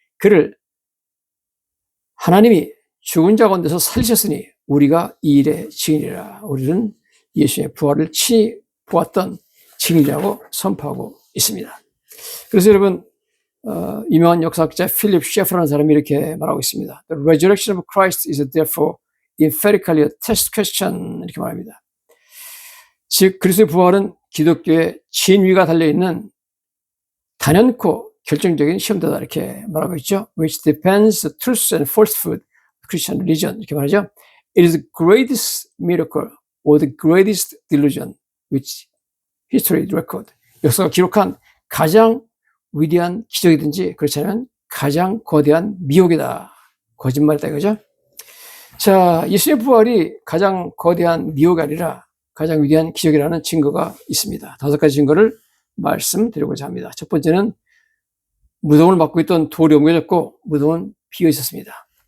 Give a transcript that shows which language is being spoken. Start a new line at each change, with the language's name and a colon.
Korean: 그를 하나님이 죽은 자 가운데서 살리셨으니 우리가 이 일의 증인이라. 우리는 예수의 부활을 친히 보았던 증인이라고 선포하고 있습니다. 그래서 여러분, 유명한 역사학자 필립 셰퍼라는 사람이 이렇게 말하고 있습니다.
English: The resurrection of Christ is therefore emphatically a test question.
Korean: 이렇게 말합니다. 즉 그리스도의 부활은 기독교의 진위가 달려있는 단연코 결정적인 시험대다 이렇게 말하고 있죠.
English: Which depends the truth and falsehood of Christian religion.
Korean: 이렇게 말하죠.
English: It is the greatest miracle or the greatest delusion which history record.
Korean: 역사가 기록한 가장 위대한 기적이든지 그렇지 않으면 가장 거대한 미혹이다. 거짓말이다 이거죠. 자, 예수의 부활이 가장 거대한 미혹이 아니라 가장 위대한 기적이라는 증거가 있습니다. 5가지 증거를 말씀드리고자 합니다. 첫 번째는 무덤을 막고 있던 돌이 옮겨졌고 무덤은 비어 있었습니다.